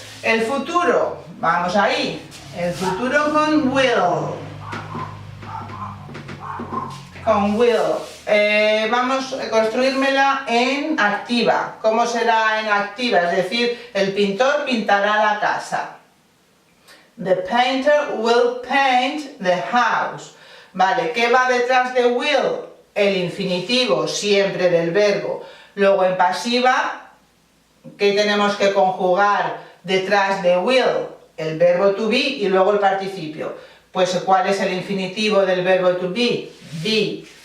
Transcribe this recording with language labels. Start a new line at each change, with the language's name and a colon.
Spanish: El futuro, vamos ahí. El futuro con will. con will. Vamos a construírmela en activa. ¿Cómo será en activa? Es decir, el pintor pintará la casa.
English: The painter will paint the house.
Spanish: Vale, ¿qué va detrás de will? El infinitivo, siempre del verbo. Luego en pasiva, ¿qué tenemos que conjugar detrás de will? El verbo to be y luego el participio. Pues ¿cuál es el infinitivo del verbo to be? Be.